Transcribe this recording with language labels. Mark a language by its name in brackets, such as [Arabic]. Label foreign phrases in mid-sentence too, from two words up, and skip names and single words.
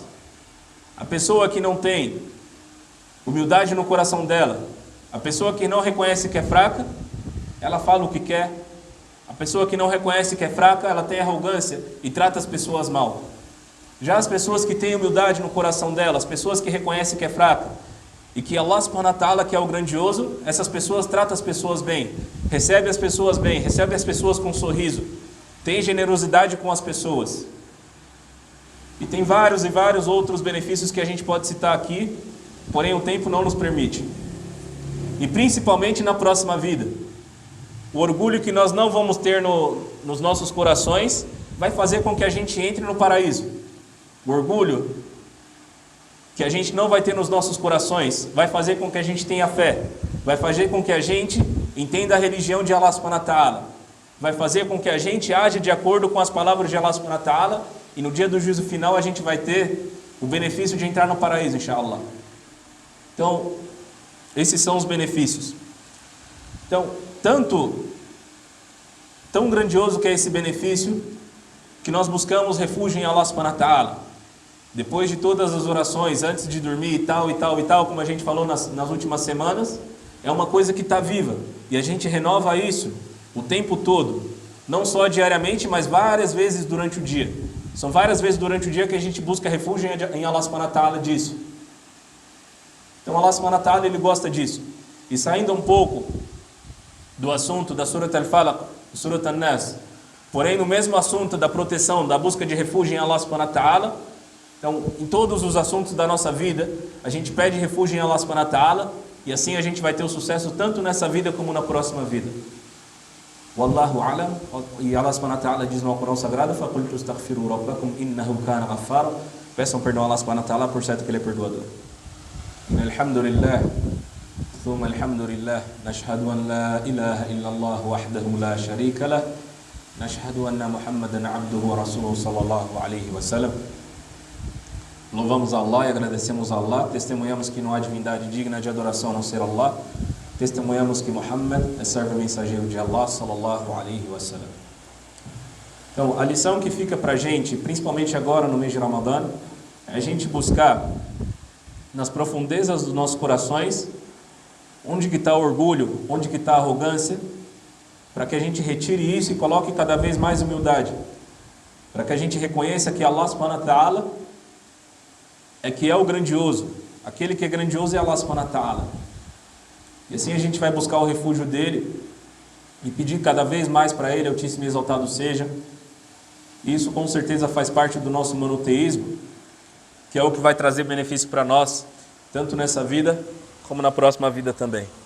[Portuguese] A pessoa que não tem humildade no coração dela, a pessoa que não reconhece que é fraca, ela fala o que quer. A pessoa que não reconhece que é fraca, ela tem arrogância e trata as pessoas mal. Já as pessoas que têm humildade no coração dela, as pessoas que reconhecem que é fraca, e que Allah [Arabic] سبحانه وتعالى, [Portuguese] que é o grandioso, essas pessoas tratam as pessoas bem, recebe as pessoas bem, recebe as pessoas com um sorriso, tem generosidade com as pessoas. E tem vários e vários outros benefícios que a gente pode citar aqui, porém o tempo não nos permite. E principalmente na próxima vida. O orgulho que nós não vamos ter nos nossos corações vai fazer com que a gente entre no paraíso. O orgulho que a gente não vai ter nos nossos corações vai fazer com que a gente tenha fé. Vai fazer com que a gente entenda a religião de Allah [Arabic] سبحانه وتعالى, [Portuguese] vai fazer com que a gente age de acordo com as palavras de Allah [Arabic] سبحانه وتعالى, [Portuguese] e no dia do juízo final a gente vai ter o benefício de entrar no paraíso, inshallah. Então, esses são os benefícios. Então, tão grandioso que é esse benefício, que nós buscamos refúgio em Allah [Arabic] سبحانه وتعالى. [Portuguese] Depois de todas as orações, antes de dormir e tal, como a gente falou nas últimas semanas, é uma coisa que está viva. E a gente renova isso o tempo todo. Não só diariamente, mas várias vezes durante o dia. São várias vezes durante o dia que a gente busca refúgio em Allah [Arabic] سبحانه وتعالى [Portuguese] disso. Então Allah [Arabic] سبحانه وتعالى, [Portuguese] ele gosta disso. E saindo um pouco do assunto da Surat Al-Falaq, Surat An-Nas, porém no mesmo assunto da proteção, da busca de refúgio em Allah [Arabic] سبحانه وتعالى, [Portuguese] então em todos os assuntos da nossa vida, a gente pede refúgio em Allah [Arabic] سبحانه وتعالى, [Portuguese] e assim a gente vai ter o sucesso tanto nessa vida como na próxima vida. [Arabic] والله أعلم. [Portuguese] E Allah [Arabic] سبحانه وتعالى [Portuguese] diz no Alcorão Sagrado: [Arabic] "فقلت استغفروا ربكم إنه كان غفارا." [Portuguese] Peçam perdão a Allah [Arabic] سبحانه وتعالى, [Portuguese] por certo que ele é perdoador. [Arabic] الحمد لله ثم الحمد لله نشهد أن لا إله إلا الله وحده لا شريك له نشهد أن محمدا عبده ورسوله صلى الله عليه وسلم. [Portuguese] Louvamos a Allah e agradecemos a Allah, testemunhamos que não há divindade digna de adoração a não ser Allah, testemunhamos que Muhammad é servo e mensageiro de Allah [Arabic] صلى الله عليه وسلم. [Portuguese] Então, a lição que fica para a gente, principalmente agora no mês de Ramadã, é a gente buscar nas profundezas dos nossos corações onde que está o orgulho, onde que está a arrogância, para que a gente retire isso e coloque cada vez mais humildade, para que a gente reconheça que Allah [Arabic] سبحانه وتعالى [Portuguese] é que é o grandioso, aquele que é grandioso é Allah [Arabic] سبحانه وتعالى. [Portuguese] E assim a gente vai buscar o refúgio dele e pedir cada vez mais para ele, Altíssimo e exaltado seja. E isso com certeza faz parte do nosso monoteísmo, que é o que vai trazer benefício para nós, tanto nessa vida como na próxima vida também.